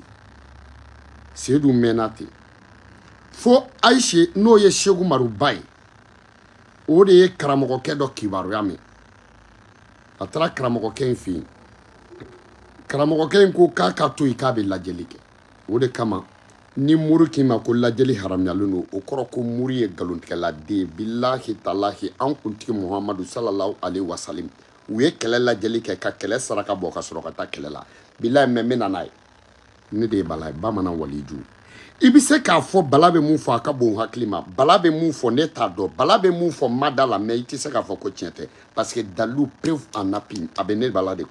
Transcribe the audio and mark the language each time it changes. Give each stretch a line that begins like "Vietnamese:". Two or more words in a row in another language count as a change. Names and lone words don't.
Bambara: ten fo Aïche n'o ye Cheikh Umaru ba ye o de ye karamɔgɔkɛ dɔ kibaruya mɛn a taara karamɔgɔkɛ in fɛ yen karamɔgɔkɛ in ko k'a ka to yen k'a bɛ lajɛli kɛ o de kama ni muru k'i ma ko lajɛli haramuyalen don o kɔrɔ ko muru ye nkalontigɛladen ye
Arabic: بالله تالله
Bambara: an kuntigi Muhamadu
Arabic: صلى الله عليه وسلم
Bambara: u ye kɛlɛ lajɛli kɛ ka kɛlɛ saraka bɔ ka sɔrɔ ka taa kɛlɛ la bilahi mɛ n bɛ na n'a ye ne de ye Bala ye bamanan waliju i bɛ se k'a fɔ Bala bɛ mun fɔ a ka bon hakili ma Bala bɛ mun fɔ ne t'a dɔn Bala bɛ mun fɔ n ma da la mais i tɛ se k'a fɔ ko tiɲɛ tɛ
French: parce que
Bambara: dalilu
French: preuve en appui
Bambara: a bɛ ne Bala de